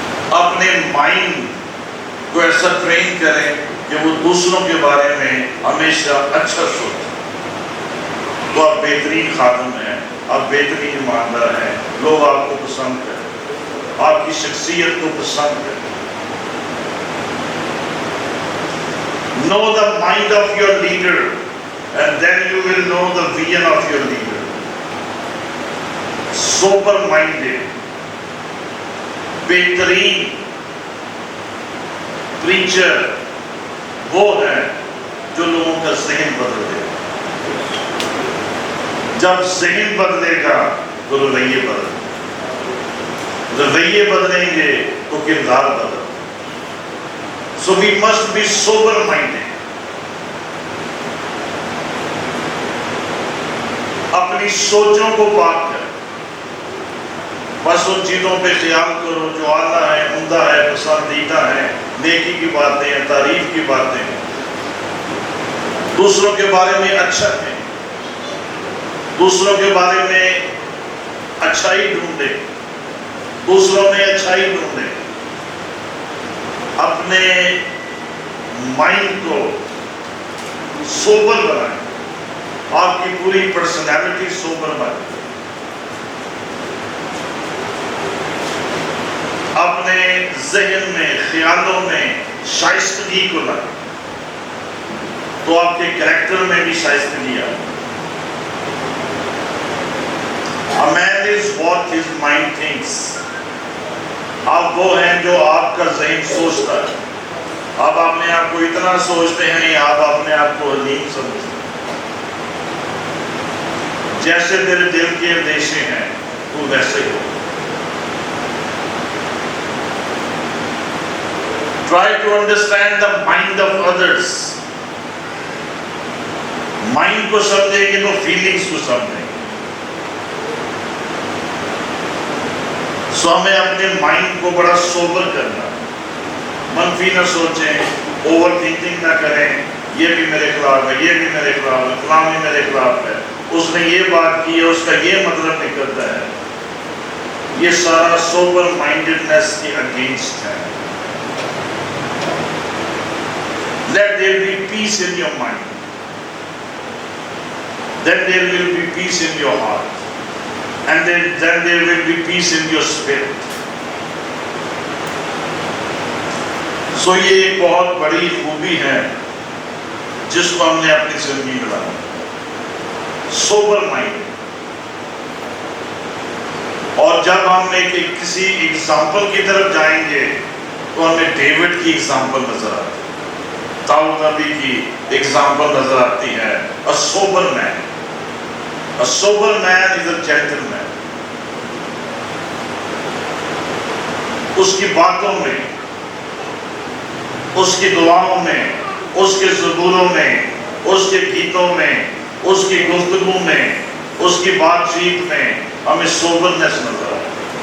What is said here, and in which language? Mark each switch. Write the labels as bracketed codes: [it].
[ur] اپنے مائنڈ کو ایسا ٹرین کریں کہ وہ دوسروں کے بارے میں ہمیشہ اچھا سوچے. تو آپ بہترین خادم ہیں، آپ بہترین ایماندار ہیں، لوگ آپ کو پسند کریں، آپ کی شخصیت کو پسند کریں. [en] Know the mind of your leader and then you will know the vision of your leader. Sober minded, [ur] بہترین پریچر وہ ہے جو لوگوں کا ذہن بدل دے. جب ذہن بدلے گا تو رویے بدلیں گے، رویے بدلیں گے تو کردار بدلیں گے. [en] So we must be sober minded. [ur] اپنی سوچوں کو پاک کر، بس ان چیزوں پہ خیال کرو جو اعلیٰ ہے، عمدہ ہے، پسندیدہ ہے، نیکی کی باتیں ہیں، تعریف کی باتیں ہیں. دوسروں کے بارے میں اچھا ہے، دوسروں کے بارے میں اچھائی ڈھونڈے، دوسروں میں اچھائی ڈھونڈے. اپنے مائنڈ کو سوبر بنائیں، آپ کی پوری پرسنالٹی سوبر بنائیں. اپنے ذہن میں، خیالوں میں شائستگی کو لائیں تو آپ کے کریکٹر میں بھی شائستگی آئے. [en] A man is what his mind thinks. [ur] آپ وہ ہیں جو آپ کا ذہن سوچتا ہے. آپ اپنے آپ کو اتنا سوچتے ہیں، آپ اپنے آپ کو حلیم سمجھتے ہیں. جیسے تیرے دل کے اندیشے ہیں تو ویسے ہو. [en] Try to understand the mind of others. [ur] Mind کو سمجھیں گے تو فیلنگز کو سمجھیں گے. سو ہمیں اپنے مائنڈ کو بڑا سوبر کرنا، منفی نہ سوچیں، اوور تھنکنگ نہ کریں. یہ بھی میرے خلاف ہے، یہ بھی میرے خلاف ہے، فلاں بھی میرے خلاف ہے، اس نے یہ بات کی ہے، اس کا یہ مطلب نکلتا ہے. یہ سارا سوبر مائنڈڈنس کے اگینسٹ ہے. [en] Let there be peace in your mind. Then there will be peace in your heart. And then there will be peace in your spirit. [ur] So یہ ایک بہت بڑی خوبی ہے جس کو ہم نے اپنی زندگی میں لایا. Super mind. اور جب ہم کسی ایگزامپل کی طرف جائیں گے تو ہمیں ڈیوڈ کی ایگزامپل نظر آتی ہے، داؤد نبی کی ایگزامپل نظر آتی ہے. [en] A sober man. A sober man is a gentleman. [ur] اس کی باتوں میں، اس کی دعاؤں میں، اس کے زبوروں میں، اس کے گیتوں میں، اس کی گفتگو میں، اس کی بات چیت میں ہمیں سوبرنس نظر آتی ہے.